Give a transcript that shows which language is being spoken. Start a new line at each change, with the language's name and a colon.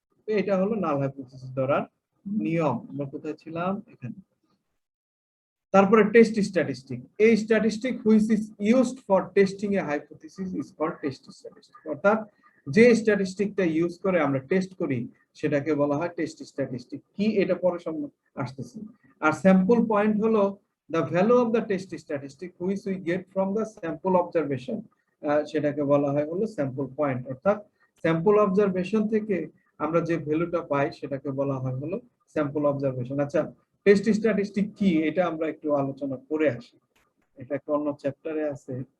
Bangla: তো এটা হলো নাল হাইপোথিসিস ধরার নিয়ম। আমরা কোথায় ছিলাম? এখানে। তারপরে টেস্ট স্ট্যাটিস্টিক।
English: এই statistic which is used for testing a hypothesis is called test statistic.
Bangla: অর্থাৎ যে স্ট্যাটিস্টিকটা ইউজ করে আমরা টেস্ট করি, সেটাকে বলা হয় টেস্ট স্ট্যাটিস্টিক। কি, এটা পরে আসতেছে। আর স্যাম্পল পয়েন্ট হলো
English: the value of the test statistic which we get from the sample observation,
Bangla: সেটাকে বলা হয় হলো স্যাম্পল পয়েন্ট। অর্থাৎ স্যাম্পল অবজারভেশন থেকে আমরা যে ভ্যালুটা পাই, সেটাকে বলা হয় হলো স্যাম্পল অবজারভেশন। আচ্ছা, টেস্ট স্ট্যাটিস্টিক কি, এটা আমরা একটু আলোচনা করে আসি। এটা একটা অন্য চ্যাপ্টারে আছে।